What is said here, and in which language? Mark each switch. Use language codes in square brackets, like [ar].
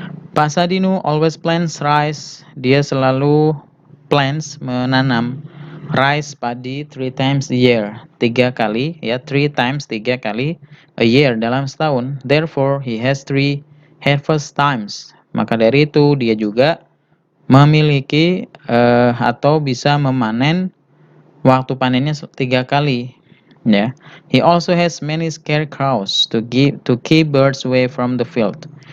[en] Pak Sadinu always plants rice. [id] Dia selalu menanam rice, padi [en] 3 times a year. [id] 3 kali ya, 3 times 3 kali a year dalam setahun. [en] Therefore, he has 3 harvest times. [id] Maka dari itu dia juga memiliki atau bisa memanen waktu panennya 3 kali. Ya. [en] He also has many scarecrows to keep birds away from the field.